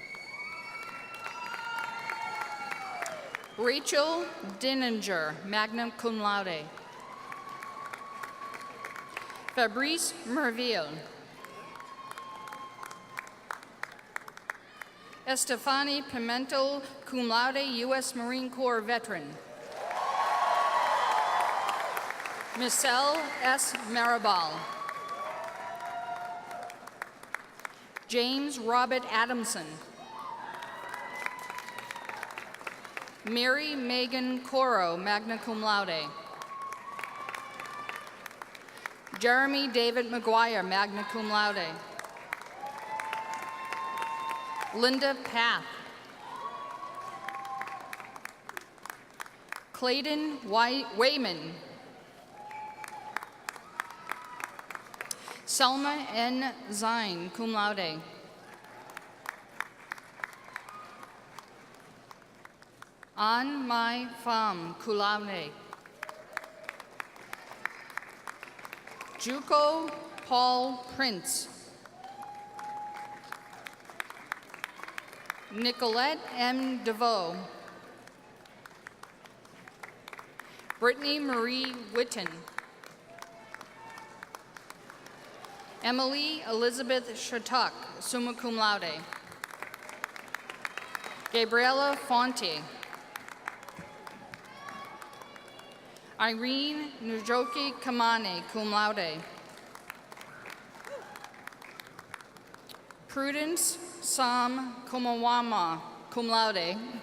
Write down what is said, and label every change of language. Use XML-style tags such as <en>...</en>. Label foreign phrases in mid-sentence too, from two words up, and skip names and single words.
<en>Rachel Dininger,</en> <la>magna cum laude.</la> <en>Fabrice Merville. Estefani Pimentel,</en> <la>cum laude,</la> <en>U.S. Marine Corps veteran. Michelle S. Maribal. James Robert Adamson. Mary Megan Coro,</en> <la>magna cum laude.</la> <en>Jeremy David McGuire,</en> <la>magna cum laude.</la> <en>Linda Path. Clayton Wayman. Selma N. Zine,</en> <la>cum laude.</la> <en>An Mai Pham,</en> <la>cum laude.</la> <en>Juco Paul Prince. Nicolette M. DeVoe. Brittany Marie Witten. Emily Elizabeth Shatuk,</en> <la>summa cum laude.</la> <en>Gabriela Fonte. Irene Nujoki Kamane,</en> <la>cum laude.</la> <en>Prudence Sam Kumawama,</en> <la>cum laude.</la>